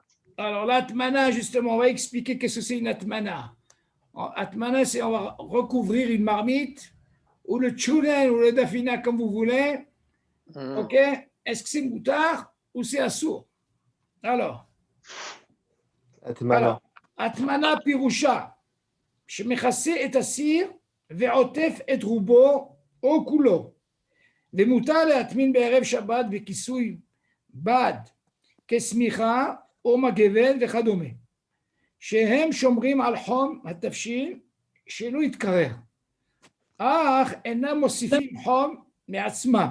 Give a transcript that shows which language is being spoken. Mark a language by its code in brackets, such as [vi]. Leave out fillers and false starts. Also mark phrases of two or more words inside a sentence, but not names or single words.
[fr] Alors, l'atmana, justement, on va expliquer qu'est-ce que c'est une atmana. Atmana, c'est on va recouvrir une marmite, ou le tchoulen, ou le dafina, comme vous voulez. OK? Est-ce que c'est moutard ou c'est assour? [he] Alors, הטמנה פירושה, שמכסה את הסיר ועוטף את רובו או כולו. ומותר להטמין בערב שבת בכיסוי בד כשמיכה או מגבת וכדומה, שהם שומרים על חום התבשיל שלא יתקרר, אך אינם מוסיפים חום מעצמם.